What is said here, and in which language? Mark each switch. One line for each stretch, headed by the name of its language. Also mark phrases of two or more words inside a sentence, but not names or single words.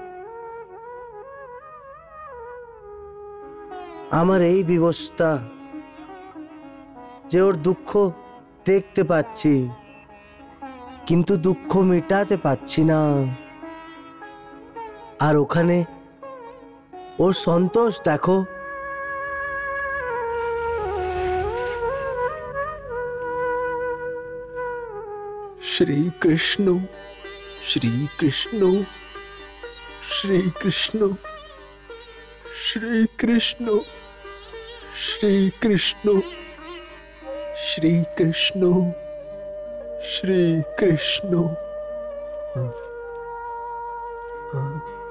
Bangla: আমার এই বিবস্তা যে ওর দুঃখ দেখতে পাচ্ছি কিন্তু দুঃখ মেটাতে পাচ্ছি না। আর ওখানে ওর সন্তোষ দেখো। श्री कृष्ण श्री कृष्ण श्री कृष्ण श्री कृष्ण श्री कृष्ण श्री कृष्ण श्री कृष्ण।